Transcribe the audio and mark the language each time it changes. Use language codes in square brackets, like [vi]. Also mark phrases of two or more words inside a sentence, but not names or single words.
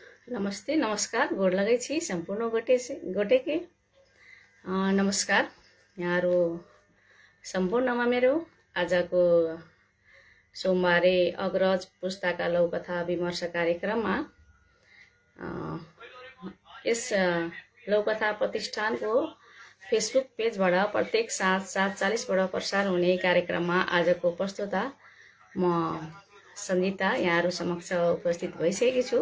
[ne] नमस्ते नमस्कार [mai] गोड लगै छी [ne] सम्पूर्ण गोटेके नमस्कार यहाँहरु सम्पूर्णमा मेरो आजको सोमबारे अग्रज पुस्तका लौकथा विमर्श कार्यक्रममा यस लौकथा प्रतिष्ठानको फेसबुक पेजबाट प्रत्येक साँझ 7:40 बाट प्रसार हुने कार्यक्रममा आजको प्रस्तुता म सन्जिता यहाँहरु समक्ष उपस्थित भइसकेकी छु।